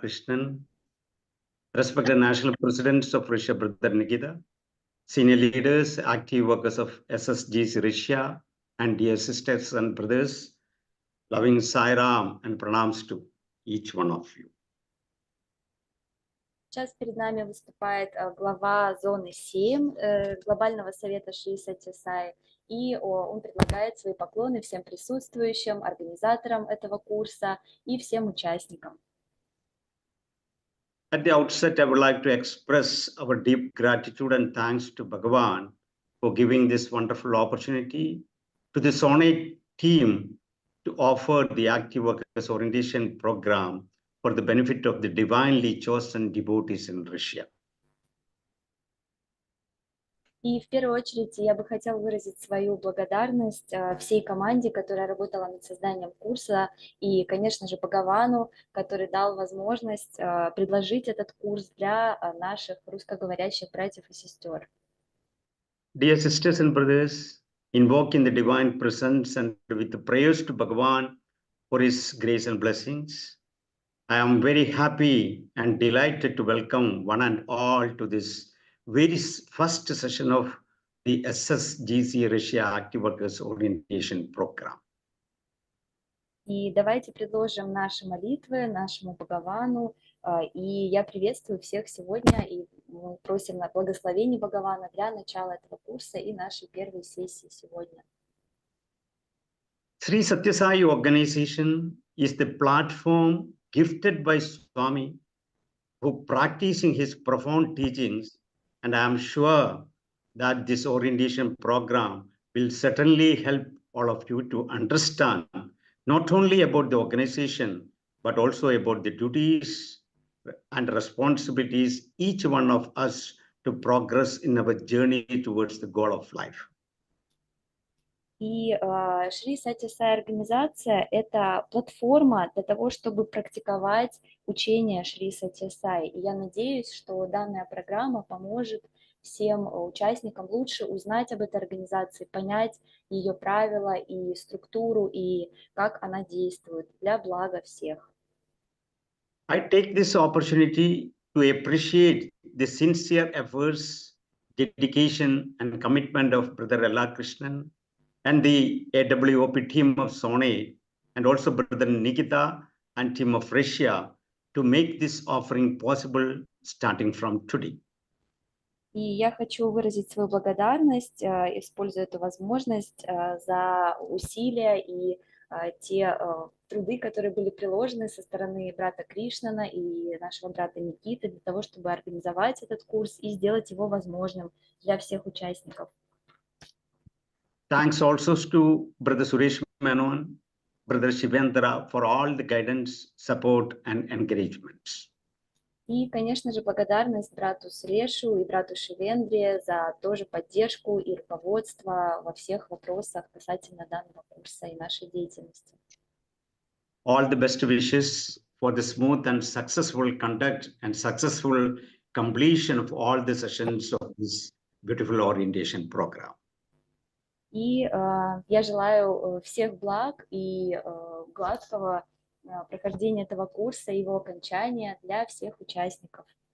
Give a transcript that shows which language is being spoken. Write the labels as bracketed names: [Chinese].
[English] Krishnan, respected National Presidents of Russia Brother Nikita, senior leaders, active workers of SSGC Russia, and dear sisters and brothers, loving Sai Ram and pranams to each one of you. [Russian] Сейчас перед нами выступает глава зоны 7 Глобального совета Шри Сатья Саи, и он предлагает свои поклоны всем присутствующим, организаторам этого курса и всем участникам. [English] At the outset, I would like to express our deep gratitude and thanks to Bhagavan for giving this wonderful opportunity to the Sonate team to offer the Active Workers Orientation Program for the benefit of the divinely chosen devotees in Russia. [Russian] И в первую очередь я бы хотела выразить свою благодарность всей команде, которая работала над созданием курса, и, конечно же, Бхагавану, который дал возможность предложить этот курс для наших русскоговорящих братьев и сестер. [English] Dear sisters and brothers, invoking the divine presence and with the prayers to Bhagavan for his grace and blessings, I am very happy and delighted to welcome one and all to this very first session of the SSGC Russia Active Workers Orientation Program. [Russian] И давайте предложим наши молитвы нашему Бхагавану, и я приветствую всех сегодня, и мы просим на благословение Бхагавана для начала этого курса и нашей первой сессии сегодня. [English] Shri Sатья Саи organization is the platform gifted by Swami, who practicing his profound teachings, and I am sure that this orientation program will certainly help all of you to understand not only about the organization, but also about the duties and responsibilities each one of us to progress in our journey towards the goal of life. [Russian] И Шри Сатья Саи организация – это платформа для того, чтобы практиковать учение Шри Сатья Саи. И я надеюсь, что данная программа поможет всем участникам лучше узнать об этой организации, понять ее правила и структуру, и как она действует для блага всех. [English] I take this opportunity to appreciate the sincere efforts, dedication, and commitment of Brother L.R. Krishnan and the AWOP team of Sony, and also Brother Nikita and team of Russia to make this offering possible starting from today. [Russian] И я хочу выразить свою благодарность, используя эту возможность, за усилия и те труды, которые были приложены со стороны брата Кришнана и нашего брата Никиты для того, чтобы организовать этот курс и сделать его возможным для всех участников. [English] Thanks also to Brother Suresh Menon, Brother Shivendra for all the guidance, support and encouragements. [Russian] И, конечно же, благодарность брату Сурешу и брату Шивендре за тоже поддержку и руководство во всех вопросах касательно данного курса и нашей деятельности. [English] All the best wishes for the smooth and successful conduct and successful completion of all the sessions of this beautiful orientation program. [Russian] И я желаю всех благ и гладкого прохождения этого курса и его окончания для всех участников.